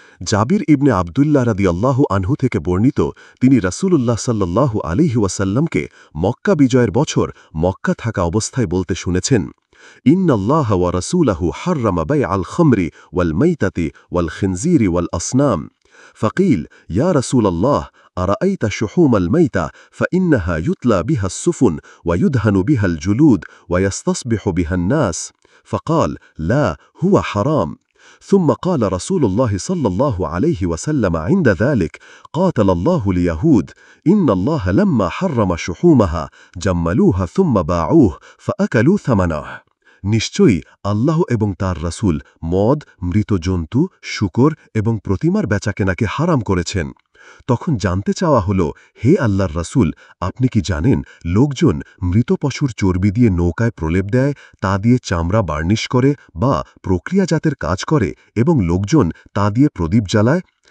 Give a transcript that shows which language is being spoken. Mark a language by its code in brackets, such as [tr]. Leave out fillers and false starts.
[bn] জাবির ইবনে আবদুল্লাহ রাদিয়াল্লাহু আনহু থেকে বর্ণিত, তিনি রাসূলুল্লাহ সাল্লাল্লাহু আলাইহি ওয়াসাল্লামকে মক্কা বিজয়ের বছর মক্কা থাকা অবস্থায় বলতে শুনেছেন, [ar] ইন্নাল্লাহ ওয়া রাসূলুহু হাররামা বাইআল খামরি ওয়াল মাইতাতি ওয়াল খিনজিরি ওয়াল আসনাম। فقيل يا رسول الله أرأيت شحوم الميتة فإنها يتلى بها السفن ويدهن بها الجلود ويستصبح بها الناس. فقال لا هو حرام. ثم قال رسول الله صلى الله عليه وسلم عند ذلك قاتل الله اليهود إن الله لما حرم شحومها جملوها ثم باعوه فأكلوا ثمنه. [bn] নিশ্চয়ই আল্লাহ এবং তার রাসূল মদ, মৃত জন্তু, শূকর এবং প্রতিমার বেচাকেনাকে হারাম করেছেন। তখন জানতে চাওয়া হল, হে আল্লাহর রাসূল, আপনি কি জানেন লোকজন মৃত পশুর চর্বি দিয়ে নৌকায় প্রলেপ দেয়, তা দিয়ে চামড়া বার্নিশ করে বা প্রক্রিয়াজাতের কাজ করে এবং লোকজন তা দিয়ে প্রদীপ জ্বালায়?